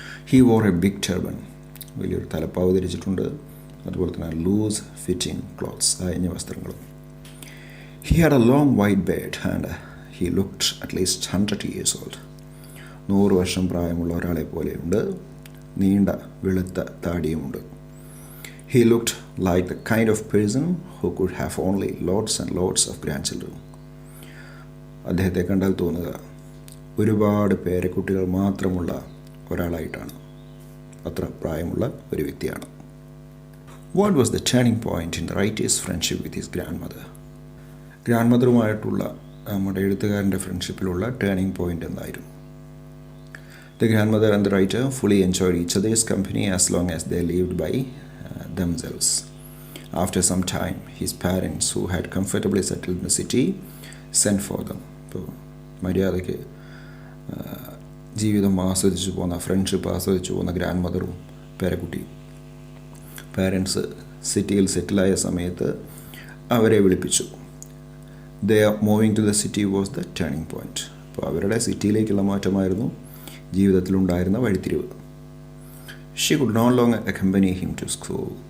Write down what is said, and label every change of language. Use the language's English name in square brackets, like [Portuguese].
[English] he wore a big turban, [Malayalam] വലിയൊരു തലപ്പാവ് ധരിച്ചിട്ടുണ്ട്, അതുപോലെ തന്നെ [English] loose fitting clothes, [Malayalam] അയഞ്ഞ വസ്ത്രങ്ങളും. [English] He had a long white beard and he looked at least 100 years old. [Malayalam] 100 വർഷം പ്രായമുള്ള ഒരാളെ പോലെയുണ്ട്, നീണ്ട വെളുത്ത താടിയുമുണ്ട്. [English] He looked like the kind of person who could have only lots and lots of grandchildren. [Malayalam] അദ്ദേഹത്തെ കണ്ടാൽ തോന്നുക ഒരുപാട് പേരക്കുട്ടികൾ മാത്രമുള്ള ഒരാളായിട്ടാണ്, അത്ര പ്രായമുള്ള ഒരു വ്യക്തിയാണ്. [English] What was the turning point in the writer's friendship with his grandmother? [Malayalam] Grand മദറുമായിട്ടുള്ള നമ്മുടെ എഴുത്തുകാരൻ്റെ ഫ്രണ്ട്ഷിപ്പിലുള്ള ടേണിംഗ് പോയിൻ്റ് എന്തായിരുന്നു? [English] The grandmother and the writer fully enjoyed each other's company as long as they lived by themselves. After some time, his parents, who had comfortably settled in the city, sent for them. [Malayalam] ഇപ്പോൾ മര്യാദയ്ക്ക് ജീവിതം ആസ്വദിച്ചു പോകുന്ന, friendship ആസ്വദിച്ചു പോകുന്ന grand മദറും പേരക്കുട്ടിയും, parents സിറ്റിയിൽ സെറ്റിലായ സമയത്ത് അവരെ വിളിപ്പിച്ചു. [English] their moving to the city was the turning point. [Malayalam] അപ്പോൾ അവരുടെ സിറ്റിയിലേക്കുള്ള മാറ്റമായിരുന്നു ജീവിതത്തിലുണ്ടായിരുന്ന വഴിത്തിരിവ്. [English] She could no longer accompany him to school.